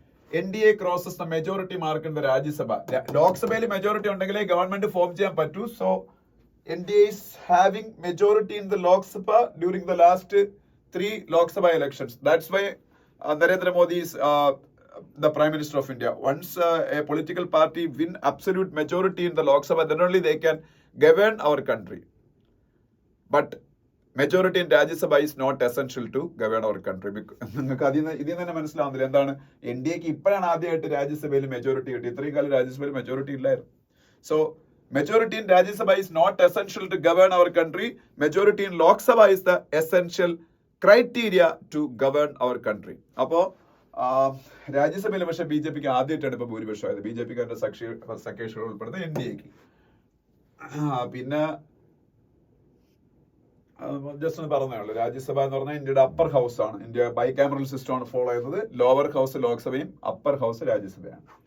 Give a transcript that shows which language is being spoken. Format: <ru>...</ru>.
<en>NDA crosses the majority mark in the Rajya Sabha.</en> <ml>ലോക്സഭയിൽ majority ഉണ്ടെങ്കിലേ government form ചെയ്യാൻ പറ്റൂ.</ml> <en>So NDA is having majority in the Lok Sabha during the last 3 Lok Sabha elections. That's why Narendra Modi is the Prime Minister of India. Once a political party win absolute majority in the Lok Sabha, then only they can govern our country. But majority in Rajya Sabha is not essential to govern our country.</en> <ml>നിങ്ങൾക്ക് ഇതിൽ തന്നെ മനസ്സിലാവുന്നില്ല എന്താണ് NDAക്ക് ഇപ്പോഴാണ് ആദ്യമായിട്ട് രാജ്യസഭയിൽ majority കിട്ടി. ഇത്രയും കാലം രാജ്യസഭയിൽ മെജോറിറ്റി ഇല്ലായിരുന്നു.</ml> <en>So majority in Rajya Sabha is not essential to govern our country. Majority in Lok Sabha is the essential criteria to govern our country.</en> <ml>അപ്പോൾ രാജ്യസഭയിൽ പക്ഷേ BJPക്ക് ആദ്യമായിട്ടാണ് ഇപ്പോൾ ഭൂരിപക്ഷമായത്. BJPക്കാരുടെ സഖ്യകക്ഷികൾ ഉൾപ്പെടുന്ന NDAക്ക്. പിന്നെ ജസ്റ്റ് ഒന്ന് പറഞ്ഞേ ഉള്ളൂ, രാജ്യസഭ എന്ന് പറഞ്ഞാൽ ഇന്ത്യയുടെ അപ്പർ ഹൗസ് ആണ്. ഇന്ത്യ ബൈകാമറൽ സിസ്റ്റം ആണ് ഫോളോ ചെയ്യുന്നത്. Lower house ലോക്സഭയും upper house രാജ്യസഭയാണ്.</ml>